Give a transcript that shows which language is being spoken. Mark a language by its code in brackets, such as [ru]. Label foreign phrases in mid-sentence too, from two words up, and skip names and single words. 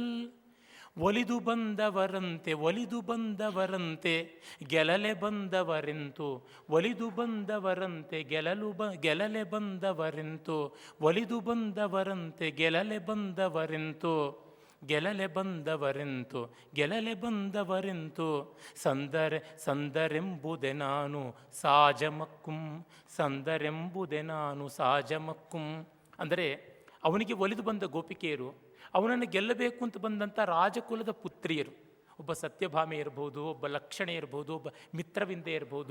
[kn] ಒಲಿದು ಬಂದವರಂತೆ ಒಲಿದು ಬಂದವರಂತೆ ಗೆಲಲೆ ಬಂದವರೆಂತು, ಒಲಿದು ಬಂದವರಂತೆ ಗೆಲಲೆ ಬಂದವರೆಂತು, ಒಲಿದು ಬಂದವರಂತೆ ಗೆಲಲೆ ಬಂದವರೆಂತು, ಗೆಲಲೆ ಬಂದವರೆಂತು, ಗೆಲಲೆ ಬಂದವರೆಂತು. ಸಂದರೆಂಬುದೆ ನಾನು ಸಾಜಮಕ್ಕುಂ, ಸಂದರೆಂಬುದೆ ನಾನು ಸಾಜಮಕ್ಕುಂ. ಅಂದರೆ ಅವನಿಗೆ ಒಲಿದು ಬಂದ ಗೋಪಿಕೆಯರು, ಅವನನ್ನು ಗೆಲ್ಲಬೇಕು ಅಂತ ಬಂದಂಥ ರಾಜಕುಲದ ಪುತ್ರಿಯರು, ಒಬ್ಬ ಸತ್ಯಭಾಮೆ ಇರ್ಬೋದು, ಒಬ್ಬ ಲಕ್ಷಣೆ ಇರ್ಬೋದು, ಒಬ್ಬ ಮಿತ್ರವಿಂದೆ ಇರ್ಬೋದು.